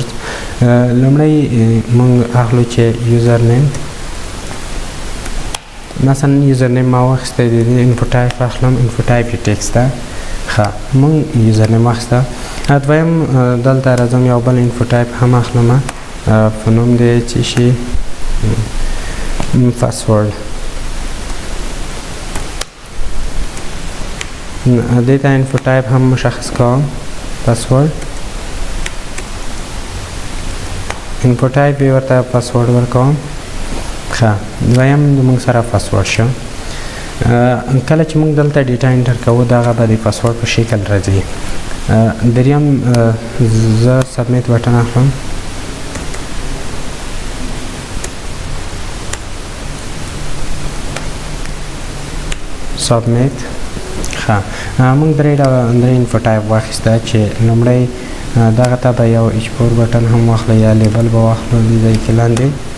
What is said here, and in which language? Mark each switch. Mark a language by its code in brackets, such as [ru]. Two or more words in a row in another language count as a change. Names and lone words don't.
[ps] لومړی موږ اخلو چې [en] user name [ps] مثلا [en] user name [ps] ما واخیسته د [en] info type [ps] اخلم [en] info type [ps] یې ټیکسټ ده ښه موږ [en] user name [ps] واخیسته. دویم دلته راځم یو بل [en] info type [ps] هم اخلم په نوم دی چې شي [en] password data info type [ps] هم مشخص کوم [en] password info type [ps] ورته password ورکوم ښه دویم موږ سره password شو. کله چې موږ دلته [en] data enter [ps] کوو دغه به د password په شکل راځي. دریم زه [en] submit button [ps] اخلم سبمیټ ښه موږ درې [en] info type [ps] واخیسته چې لومړی دغه ته به یو [en] export button [ps] هم واخلو یا لیبل به واخلو دې ځای کې لاندې